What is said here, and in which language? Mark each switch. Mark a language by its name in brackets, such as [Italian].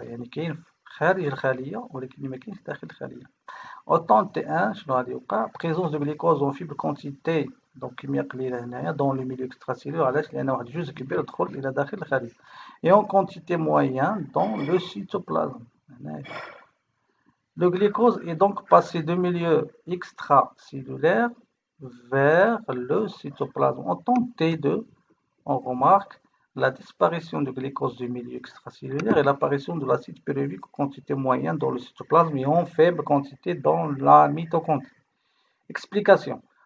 [Arabic] يعني كاين خارج الخلية ولكن ما كاينش داخل الخلية. [French] Au temps T1, [Arabic] شنو غادي يوقع؟ [French] présence de glucose en faible quantité donc [Arabic] كمية قليلة هنايا [French] dans le milieu extracellulaire. [Arabic] علاش؟ لأن واحد الجزء كبير دخل إلى داخل الخلية. [French] Et en quantité moyenne dans le cytoplasme. Le glucose est donc passé du milieu extracellulaire vers le cytoplasme. En temps T2, on remarque la disparition du glucose du milieu extracellulaire et l'apparition de l'acide pyruvique en quantité moyenne dans le cytoplasme et en faible quantité dans la mitochondrie. Explication.